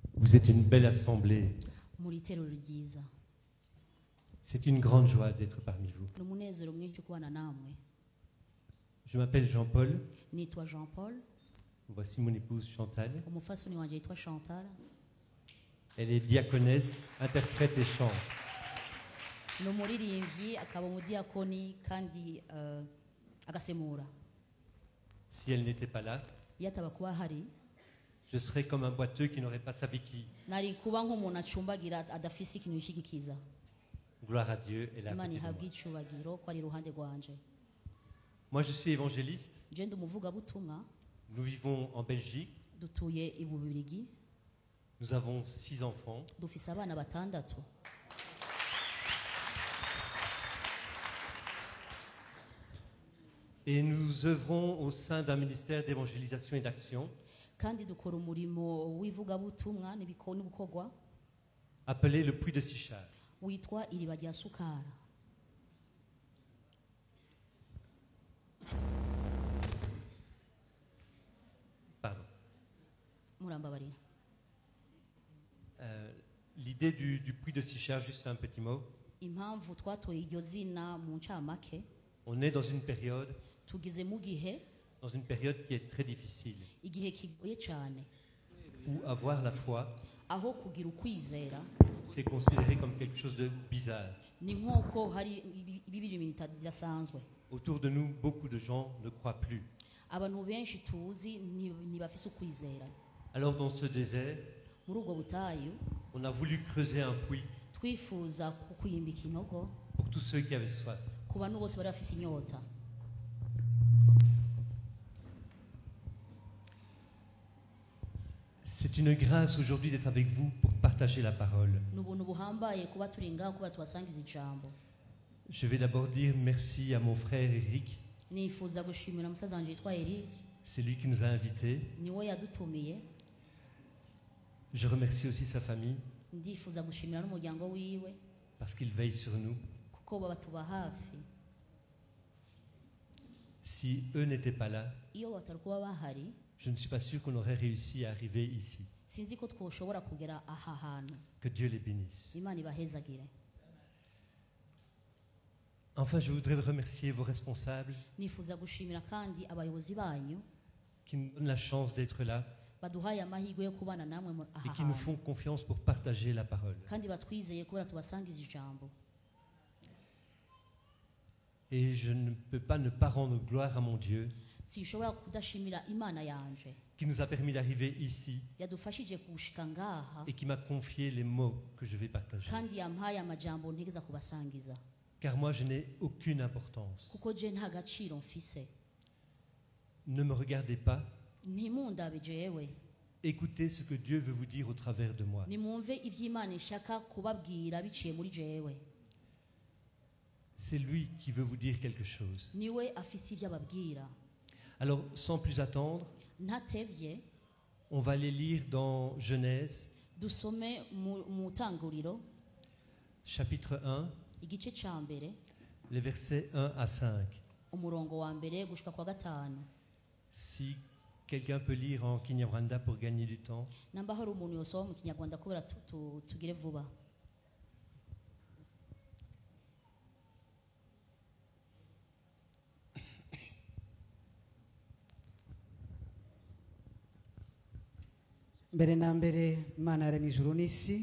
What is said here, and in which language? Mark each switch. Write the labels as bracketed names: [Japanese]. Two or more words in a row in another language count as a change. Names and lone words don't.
[French] Vous êtes une belle assemblée. [Rundi] muri iterero ryiza. [French] C'est une grande joie d'être parmi vous. [Rundi] Ni umunezero mwinshi kubana namwe. [French] Je m'appelle Jean-Paul. [Rundi] Nitwa Jean Paul. [French] Voici mon épouse Chantal. [Rundi] Umufasoni wanje yitwa Chantal. [French] Elle est diaconesse, interprète et chante. [Rundi] Ni umuririmbyi akaba umudiyakoni kandi agasemura. [French] Si elle n'était pas là, [Rundi] Iyo ataba kuba ahari, [French] je serais comme un boiteux qui n'aurait pas sa béquille. [Rundi] nari kuba nk'umuntu acumbagira adafise ikintu yishigikiza. [French] Gloire à Dieu et la [Rundi] Imana [French] côté de [Rundi] ihabwe [French] moi. [Rundi] icubagiro ko ari iruhande rwanje. [French] Moi, je suis évangéliste. [Rundi] Je ndi umuvugabutumwa, [French] Nous vivons en Belgique. [Rundi] dutuye i Bubiligi, [French] Nous avons 6 enfants. [Rundi] dufise abana batandatu. [French] Et nous œuvrons au sein d'un ministère d'évangélisation et d'action [Rundi] Kandi dukora umurimo w'ivugabutumwa n'ubukorwa [French] appelé le Puy de Sichard. [Rundi] witwa iriba rya Sukara. [French] Pardon. [Rundi] Murambabarira. [French] L'idée du Puy de Sichard, juste un petit mot. [Rundi] Impamvu twatoye iryo zina mu ncamake, [French] On est dans une période [Rundi] tugeze mu gihe [French] qui est très difficile, [Rundi] igihe kigoye cyane, [French] où avoir la foi, [Rundi] aho kugira ukwizera [French] c'est considéré comme quelque chose de bizarre. [Rundi] ni nk'uko hari ibibiri ibintu bidasanzwe. [French] Autour de nous, beaucoup de gens ne croient plus. [Rundi] Abantu benshi tuzi ntibafise ukwizera. [French] Alors dans ce désert, [Rundi] Muri ubwo butayu [French] on a voulu creuser un puits [Rundi] twifuza kwimbika inogo [French] pour tous ceux qui avaient soif. [Rundi] ku bantu bose bari bafise inyota. [French] C'est une grâce aujourd'hui d'être avec vous pour partager la parole. [Rundi] Ni ubuntu buhambaye kuba turi ngaho kuba tubasangiza ijambo. [French] Je vais d'abord dire merci à mon frère Eric. [Rundi] Nifuza gushimira musaza wanje yitwa Eric, [French] C'est lui qui nous a invités. [Rundi] niwe yadutumiye. [French] Je remercie aussi sa famille [Rundi] Ndifuza gushimira n'umuryango wiwe [French] parce qu'il veille sur nous. [Rundi] kuko batuba hafi. [French] Si eux n'étaient pas là, [Rundi] Iyo batari kuba bahari, [French] je ne suis pas sûr qu'on aurait réussi à arriver ici. [Rundi] sinzi ko twoshobora kugera aha hantu. [French] Que Dieu les bénisse. [Rundi] Imana ibahezagire. [French] Enfin, je voudrais remercier vos responsables [Rundi] Nifuza gushimira kandi abayobozi banyu [French] qui nous donnent la chance d'être là [Rundi] baduhaye amahirwe yo kubana namwe [French] et [Rundi] aha [French] qui nous [Rundi] hantu, [French] font confiance pour partager la parole. [Rundi] kandi batwizeye kubera tubasangiza ijambo. [French] Et je ne peux pas ne pas rendre gloire à mon Dieu [Rundi] Sinshobora kudashimira Imana yanje [French] qui nous a permis d'arriver ici [Rundi] yadufashije kushika ngaha [French] et qui m'a confié les mots que je vais partager. [Rundi] kandi yampaye amajambo ntegeza kubasangiza, [French] Car moi, je n'ai aucune importance. [Rundi] kuko je nta gaciro mfise. [French] Ne me regardez pas. [Rundi] Ntimundabe jewe, [French] Écoutez ce que Dieu veut vous dire au travers de moi. [Rundi] nimwumve ivy'Imana ishaka kubabwira biciye muri jewe. [French] C'est lui qui veut vous dire quelque chose. [Rundi] Niwe afise ivyo ababwira. [French] Alors, sans plus attendre, [Rundi] Ntatevye [French] on va les lire dans Genèse, [Rundi] dusome mu tanguriro [French] chapitre 1, [Rundi] igice ca mbere [French] les versets 1 à 5. [Rundi] umurongo wa mbere gushika kwa gatanu. [French] Si quelqu'un peut lire en Kinyarwanda pour gagner du temps. [Rundi] Namba hari umuntu yosoma mu kinyarwanda kubera tugire vuba. mbere na mbere Imana yaremye ijuru n'isi.